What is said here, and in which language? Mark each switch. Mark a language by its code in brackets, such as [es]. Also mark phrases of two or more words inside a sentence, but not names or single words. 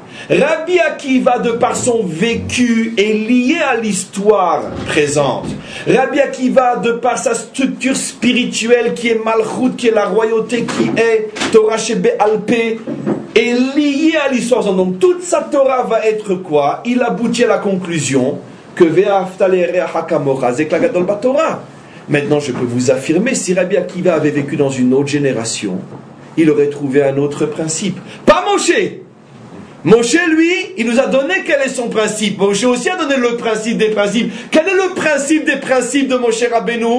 [fr] Rabbi Akiva, de par son vécu, est lié à l'histoire présente. Rabbi Akiva, de par sa structure spirituelle qui est Malchut, qui est la royauté, qui est [he] תורה שבעל פה, [fr] est lié à l'histoire. Donc toute sa Torah va être quoi? Il aboutit à la conclusion que [he] ואהבת לרעך כמוך זק גדול בתורה. [fr] Maintenant, je peux vous affirmer, si Rabbi Akiva avait vécu dans une autre génération, il aurait trouvé un autre principe. Pas Moshe. Moshe, lui, il nous a donné quel est son principe. Moshe aussi a donné le principe des principes. Quel est le principe des principes de Moshe Rabbeinu?